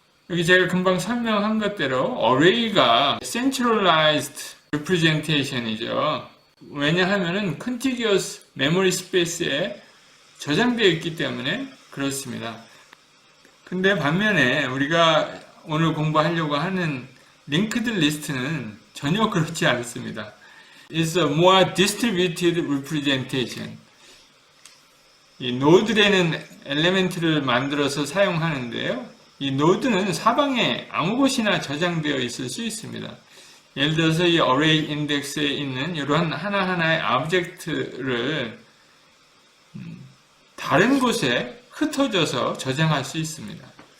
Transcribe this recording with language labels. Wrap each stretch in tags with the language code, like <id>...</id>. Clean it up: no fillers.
<ko>여기 제가 금방 설명한 것대로 어레이가 centralized representation이죠. 왜냐하면은 contiguous memory space에 저장되어 있기 때문에 그렇습니다. 근데 반면에 우리가 오늘 공부하려고 하는 링크드 리스트는 전혀 그렇지 않습니다.</ko> <en>It's a more distributed representation.</en> <ko>이 노드라는 엘리멘트를 만들어서 사용하는데요. 이 노드는 사방에 아무 곳이나 저장되어 있을 수 있습니다. 예를 들어서 이 어레이 인덱스에 있는 이러한 하나하나의 오브젝트를 다른 곳에 흩어져서 저장할 수 있습니다.</ko>